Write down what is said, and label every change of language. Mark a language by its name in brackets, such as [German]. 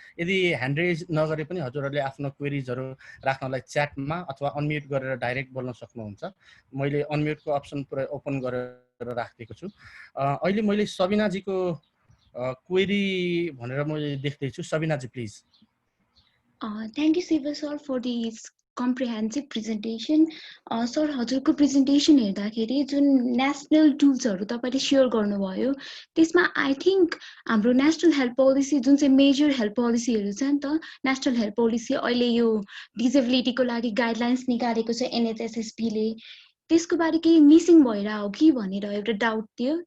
[Nepali] यदि hand raise नगरे पनि हजुरहरूले आफ्नो क्वेरिजहरू राख्नलाई च्याटमा अथवा अनम्युट गरेर डाइरेक्ट बोल्न सक्नुहुन्छ। मैले अनम्युटको अप्सन पुरै ओपन गरेर राखिदिएको छु। अहिले मैले सबिनाजीको क्वेरी भनेर मैले देख्दैछु। सबिनाजी please. [English] Thank you Siva sir for this comprehensive presentation. [Nepali] Sir हजुरको प्रेजेन्टेसन हेर्दाखेरि जुन नेसनल टुल्सहरू तपाईले शेयर गर्नुभयो त्यसमा [English] I think [Nepali] हाम्रो नेशनल हेल्थ पोलिसी जुन चाहिँ मेजर हेल्थ पोलिसीहरू छ नि त, नेशनल हेल्थ पोलिसी अहिले यो डिसेबिलिटीको लागि गाइडलाइन्स निकालेको छ NHSSP ले, त्यसको बारे केही मिसिङ भइरा हो कि भनेर एउटा डाउट थियो।